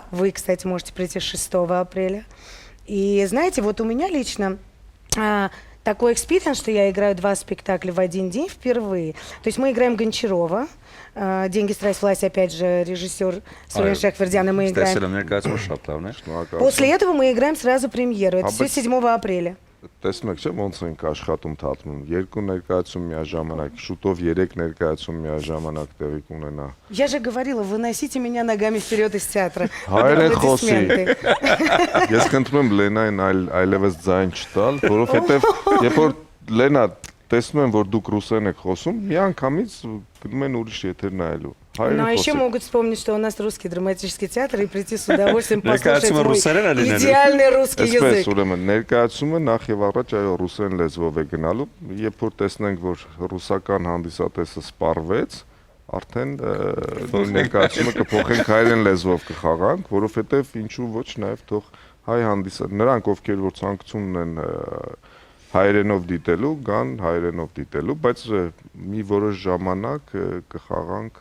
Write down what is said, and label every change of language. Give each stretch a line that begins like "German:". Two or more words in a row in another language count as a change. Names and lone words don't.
Russian: Вы, кстати, можете прийти 6 апреля. И знаете, вот у меня лично такой экспириенс, что я играю 2 спектакля в один день впервые. То есть мы играем Гончарова, «Деньги, страсть, власть», опять же, режиссер Сурен Шахвердян, и мы играем. После этого мы играем сразу премьеру. Это все 7 апреля.
Armenian: Տեսնում եք, չէ՞, ոնց ենք աշխատում թատրոնում։ 2 ներկայացում միաժամանակ, շուտով 3 ներկայացում միաժամանակ տեղի կունենա։
Russian: Я же говорила, выносите меня ногами вперед из театра.
Armenian: Հայերեն խոսի։ Ես կընտրում եմ Լենային այլևս ձայն չտալ, որովհետև երբ որ Լենա տեսնում եմ, որ դուք ռուսերեն եք խոսում, միանգամից գնում են ուրիշ եթեր նայելու։
Russian: Ну, а еще могут вспомнить, что у нас русский драматический театр и прийти с удовольствием послушать мой идеальный русский язык.
Armenian: Ուրեմն ներկայացումը նախ եւ առաջ այո ռուսերեն լեզվով է գնալու, երբ որ տեսնենք, որ ռուսական հանդիսատեսը սպառվեց, արդեն ներկայացումը կփոխենք հայերեն լեզվով կխաղանք, որովհետեւ ինչու ոչ նաեւ թող հայ հանդիսատ նրանք ովքեր որ ցանկություն ունեն հայերենով դիտելու, գան հայերենով դիտելու, բայց մի որոշ ժամանակ կխաղանք